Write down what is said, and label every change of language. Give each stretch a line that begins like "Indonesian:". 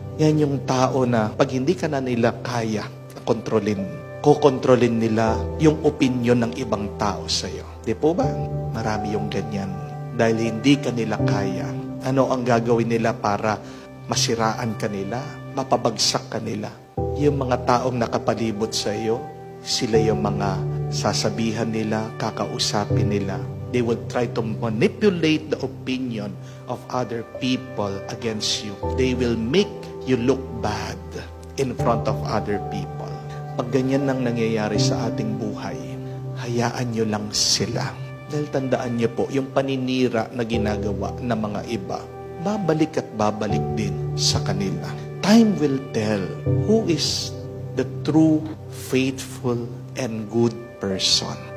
Filipino: Yan yung tao na pag hindi ka na nila kaya kontrolin, kokontrolin nila yung opinion ng ibang tao sa iyo. Di po ba? Marami yung ganyan. Dahil hindi ka nila kaya. Ano ang gagawin nila para masiraan ka nila, mapabagsak ka nila? Yung mga taong nakapalibot sa iyo, sila yung mga sasabihan nila, kakausapin nila,
English: They will try to manipulate the opinion of other people against you. They will make you look bad in front of other people.
Filipino: Pag ganyan nang nangyayari sa ating buhay, hayaan nyo lang sila. Dahil tandaan nyo po, yung paninira na ginagawa ng mga iba, babalik at babalik din sa kanila.
English: Time will tell who is the true, faithful, and good person.